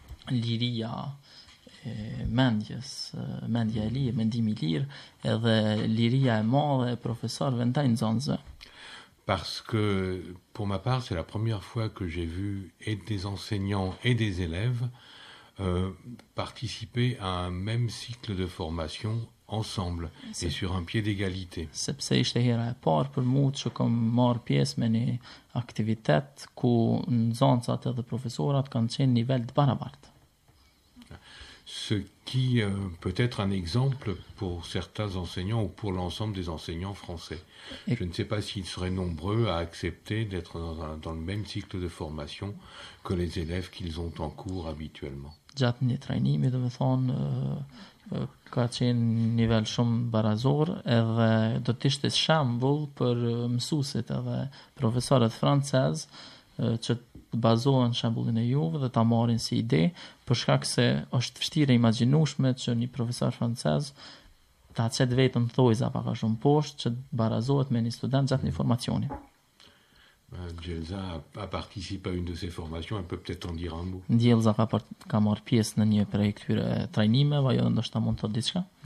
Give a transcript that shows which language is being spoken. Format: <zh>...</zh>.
<sq>liria mendjes, mendja e lirë, mendimi i lirë, edhe liria e madhe e profesorëve ndaj nxënësve.</sq> <fr>Parce que, pour ma part, c'est la première fois que j'ai vu et des enseignants et des élèves participer à un même cycle de formation ensemble et sur un pied d'égalité.</fr> <sq>Sepse ishte hera e parë për mua që kam marrë pjesë me një aktivitet ku nxënësat edhe profesorat kanë qenë nivel të barabartë.</sq> <fr>Ce qui peut être un exemple pour certains enseignants ou pour l'ensemble des enseignants français. Je ne sais pas s'ils seraient nombreux à accepter d'être dans le même cycle de formation que les élèves qu'ils ont en cours habituellement.</fr> <sq>Gjatë një trajnimi, do të thonë, ka qenë nivel shumë barazor edhe do të ishte shembull për mësuesit edhe profesorët francez që bazohen shembullin e juve dhe ta marrin si ide, për shkak se është vështirë imagjinueshme që një profesor francez ta çet vetëm thojza pak a shumë poshtë që barazohet me një student gjatë një formacioni.</sq> <fr>Gjelza a participé à une de ces formations, elle peut peut-être en dire un mot.</fr> <sq>Gjelza ka marrë pjesë në një prej këtyre trajnimeve, ajo ndoshta mund të thotë diçka?</sq>